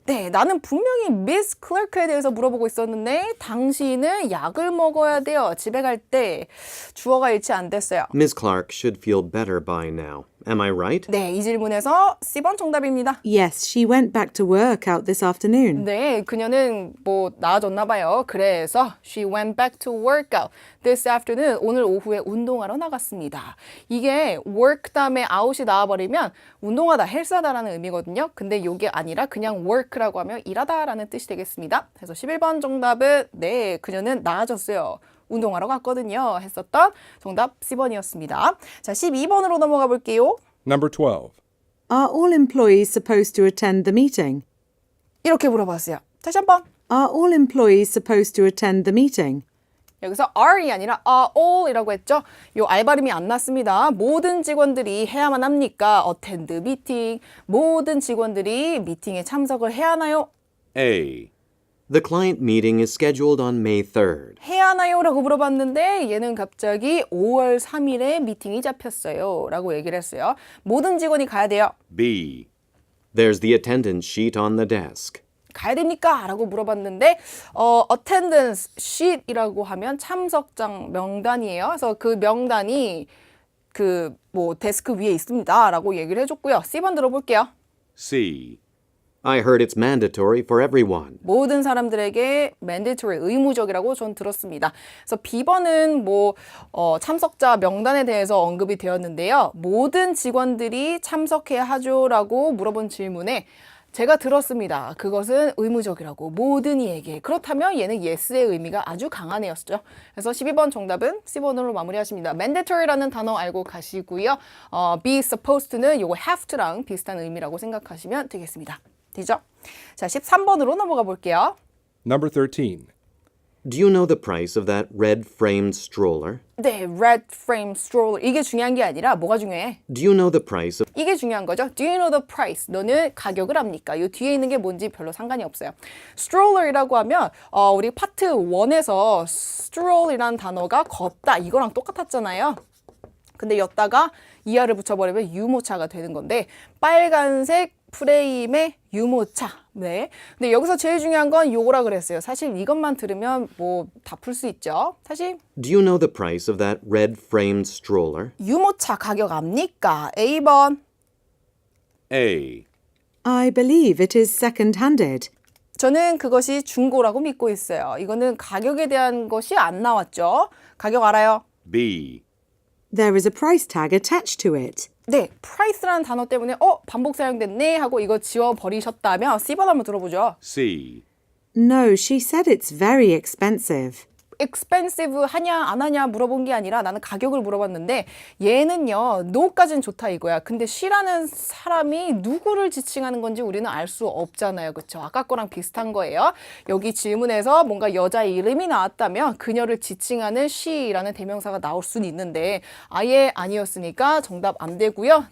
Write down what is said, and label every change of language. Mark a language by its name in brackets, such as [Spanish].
[Korean] 네, 나는 분명히 미스 클래크에 대해서 물어보고 있었는데 당신은 약을 먹어야 돼요. 집에 갈 때 주어가 일치 안 됐어요. [English] Miss Clark should feel better by now. Am I right? [Korean] 네, 이 질문에서 C번 정답입니다. [English] Yes, she went back to work out this afternoon. [Korean] 네, 그녀는 뭐 나아졌나 봐요. 그래서 [English] she went back to work out this afternoon. [Korean] 오늘 오후에 운동하러 나갔습니다. 이게 work 다음에 out이 나와버리면 운동하다, 헬스하다라는 의미거든요. 근데 이게 아니라 그냥 work라고 하면 일하다라는 뜻이 되겠습니다. 그래서 11번 정답은 네, 그녀는 나아졌어요. 운동하러 갔거든요. 했었던 정답 C번이었습니다. 자, 12번으로 넘어가 볼게요. [English] Number 12. Are all employees supposed to attend the meeting? [Korean] 이렇게 물어봤어요. 다시 한번. [English] Are all employees supposed to attend the meeting? [Korean] 여기서 are이 아니라 all이라고 했죠. 요 알 발음이 안 났습니다. 모든 직원들이 해야만 합니까? [English] attend meeting. [Korean] 모든 직원들이 미팅에 참석을 해야 하나요? [English] A. The client meeting is scheduled on May 3rd. [Korean] 해야 하나요? 라고 물어봤는데 얘는 갑자기 5월 3일에 미팅이 잡혔어요. 라고 얘기를 했어요. 모든 직원이 가야 돼요. [English] B. There's the attendance sheet on the desk. [Korean] 가야 됩니까? 라고 물어봤는데 attendance sheet이라고 하면 참석장 명단이에요. 그래서 그 명단이 그 뭐 데스크 위에 있습니다. 라고 얘기를 해줬고요. C번 들어볼게요. [English] C. I heard it's mandatory for everyone. [Korean] 모든 사람들에게 mandatory, 의무적이라고 전 들었습니다. 그래서 B번은 뭐 참석자 명단에 대해서 언급이 되었는데요. 모든 직원들이 참석해야 하죠라고 물어본 질문에 제가 들었습니다. 그것은 의무적이라고 모든 이에게. 그렇다면 얘는 yes의 의미가 아주 강하네였죠. 그래서 12번 정답은 C번으로 마무리하십니다. mandatory라는 단어 알고 가시고요. be supposed to는 요거 have to랑 비슷한 의미라고 생각하시면 되겠습니다. 되죠? 자, 13번으로 넘어가 볼게요. [English] Number 13. Do you know the price of that red framed stroller? 네, red frame stroller. [Korean] 이게 중요한 게 아니라 뭐가 중요해? [English] Do you know the price of [Korean] 이게 중요한 거죠. [English] Do you know the price? [Korean] 너는 가격을 압니까? 이 뒤에 있는 게 뭔지 별로 상관이 없어요. stroller이라고 하면 우리 파트 1에서 stroll이라는 단어가 걷다 이거랑 똑같았잖아요. 근데 였다가 이하를 붙여버리면 유모차가 되는 건데 빨간색 프레임의 유모차. 네. 근데 여기서 제일 중요한 건 요거라 그랬어요. 사실 이것만 들으면 뭐 다 풀 수 있죠. 사실 [English] Do you know the price of that red framed stroller? [Korean] 유모차 가격 압니까? A번. [English] A. I believe it is second-handed. [Korean] 저는 그것이 중고라고 믿고 있어요. 이거는 가격에 대한 것이 안 나왔죠. 가격 알아요? [English] B. There is a price tag attached to it. [Korean] 네, price라는 단어 때문에 반복 사용됐네 하고 이거 지워버리셨다면 C번 한번 들어보죠. [English] C. No, she said it's very expensive. [Korean] expensive 하냐 안 하냐 물어본 게 아니라 나는 가격을 물어봤는데 얘는요 no까지는 좋다 이거야. 근데 she라는 사람이 누구를 지칭하는 건지 우리는 알 수 없잖아요. 그쵸? 아까 거랑 비슷한 거예요. 여기 질문에서 뭔가 여자 이름이 나왔다면 그녀를 지칭하는 she라는 대명사가 나올 수는 있는데 아예 아니었으니까 정답 안 되고요.